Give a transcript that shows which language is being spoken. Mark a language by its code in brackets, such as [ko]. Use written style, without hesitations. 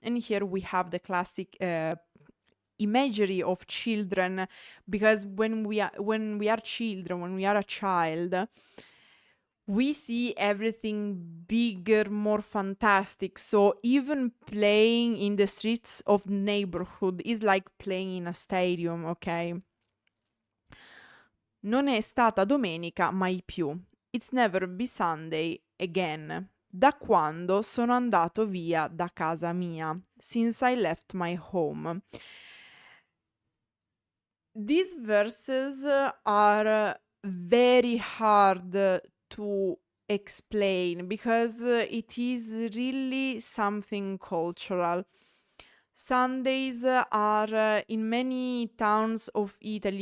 [en] And here we have the classic imagery of children, because when we are children, when we are a child, we see everything bigger, more fantastic. So even playing in the streets of the neighborhood is like playing in a stadium, ok? [it] Non è stata domenica mai più. [en] It's never be Sunday again. [it] Da quando sono andato via da casa mia. [en] Since I left my home. These verses are very hard to explain because it is really something cultural. Sundays are in many towns of Italy.